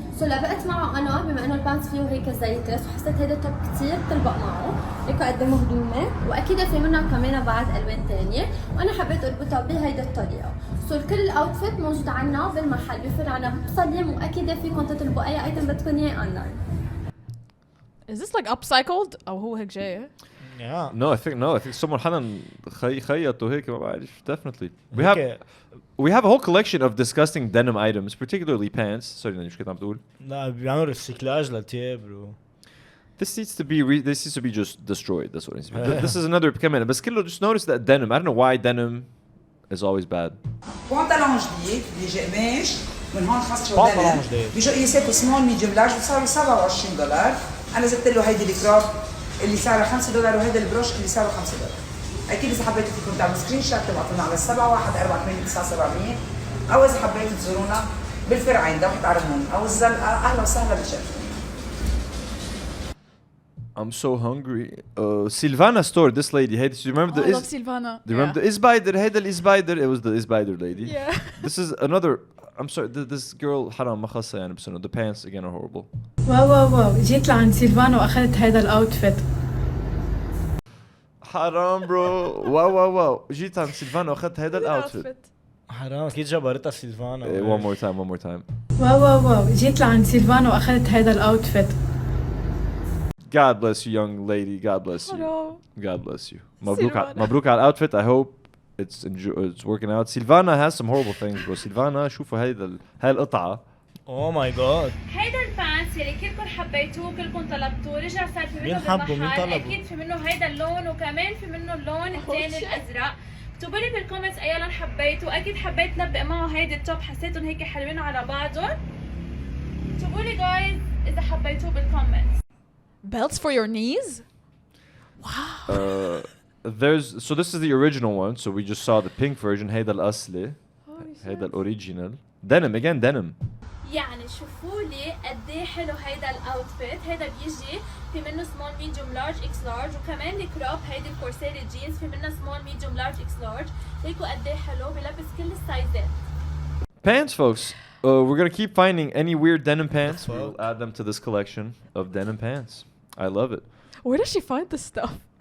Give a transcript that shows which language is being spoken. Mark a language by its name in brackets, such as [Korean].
[Arabic] سو لبقت معه انا بما انه البانس فيه هيك زيتس وحسيت هيدا توب كثير بتلبق معه، هيك قدامه هدومه واكيد في منها كمان بعد الوان ثانيه، وانا حبيت اربطها بهيدا الطريقه. سو كل الاوتفيت موجود عنا بالمحل بفرع عنا بصليم، واكيد فيكم تطلبوا اي ايتم بدكم اياه اونلاين. [English] Is this like upcycled [Arabic] أو هو هيك جاي؟ [English] Yeah. No, I think someone [Arabic] حدا خيط وهيك ما بعرف. [English] Definitely. We have a whole collection of disgusting denim items, particularly pants. Sorry, [Arabic] مش كنت عم تقول. لا بيعملوا ريسيكلاج للتياب bro. [English] This needs to be just destroyed. That's what it needs to be. This is another [Arabic] كمان بس كله [English] just notice that denim. I don't know why denim is always bad. [Arabic] بنطلون جديد بيجي قماش من هون خصه دنم بيجوا قياساته سمول ميديوم لارج وصاروا $27. انا زدت له هيدي الكراب اللي سعرها $5 وهذا البروش اللي سعره $5. اكيد اذا حبيتوا فيكم تعملوا سكرين شوت تبعتونا على 71489700 او اذا حبيتوا تزورونا بالفرعين دوحة عرمون او الزلقه. اهلا وسهلا بالشركه. [English] I'm so hungry. Silvana store, this lady. Hey, do you remember I love Silvana. Do you remember the Isbider? Hey, the Isbider. It was the Isbider lady. Yeah. This is another. I'm sorry. This girl. [Arabic] حرام ما خاصة يعني بس [English] the pants again are horrible. [Arabic] واو جيت لعند سيلفانا واخذت هذا الاوتفيت. حرام برو. واو جيت عند سيلفانا واخذت هذا الاوتفيت. حرام اكيد جبرتها سيلفانا. [English] One more time. [Arabic] واو جيت لعند سيلفانا واخذت هذا الاوتفيت. [English] God bless you, young lady. God bless you. God bless you. [Arabic] مبروك على الاوتفيت. [English] I hope it's working out. Silvana has some horrible things, bro. [Arabic] Silvana شوفوا هاي القطعة. [English] Oh my god. [Arabic] هيدا البانس اللي كلكم حبيتوه كلكم طلبتوه رجع صار في منه بالمحل. اكيد في منه هيدا اللون وكمان في منه اللون الثاني الازرق. اكتبوا لي بالكومنتس اي لون حبيتوا. اكيد حبيت لبق معه هيدي التوب حسيتهم هيك حلوين على بعضهم. اكتبوا لي جايز اذا حبيتوه بالكومنتس. [English] Belts for your knees? Wow. So this is the original one. So we just saw the pink version. [Arabic] هيدا الأصلي. هيدا الأوريجينال. [English] Denim again, denim. [Arabic] يعني شوفوا لي قد ايه حلو هيدا الاوتفيت. هيدا بيجي في منه سمول ميديوم لارج اكس لارج وكمان الكروب هيدي الكورسيري جينز في منها سمول ميديوم لارج اكس لارج. هيكو قد ايه حلو بيلبس كل السايزات. [English] Pants, folks. We're gonna keep finding any weird denim pants. We'll add them to this collection of denim pants. I love it. Where does she find this stuff?